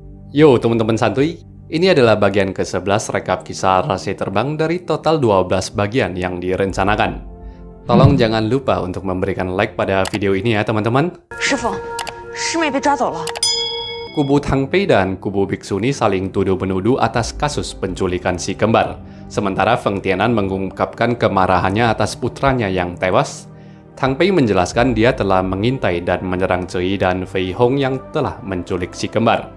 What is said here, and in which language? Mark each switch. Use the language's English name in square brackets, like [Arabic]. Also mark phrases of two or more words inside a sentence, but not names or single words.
[Indonesian] Yo teman-teman santuy, ini adalah bagian ke-11 rekap kisah Rasi Terbang dari total 12 bagian yang direncanakan. Tolong jangan lupa untuk memberikan like pada video ini ya teman-teman. [Chinese] 师傅，师妹被抓走了。 [Indonesian] Kubu Tang Pei dan kubu Biksuni saling tuduh-menuduh atas kasus penculikan si kembar. Sementara Feng Tianan mengungkapkan kemarahannya atas putranya yang tewas. Tang Pei menjelaskan dia telah mengintai dan menyerang Cui dan Fei Hong yang telah menculik si kembar.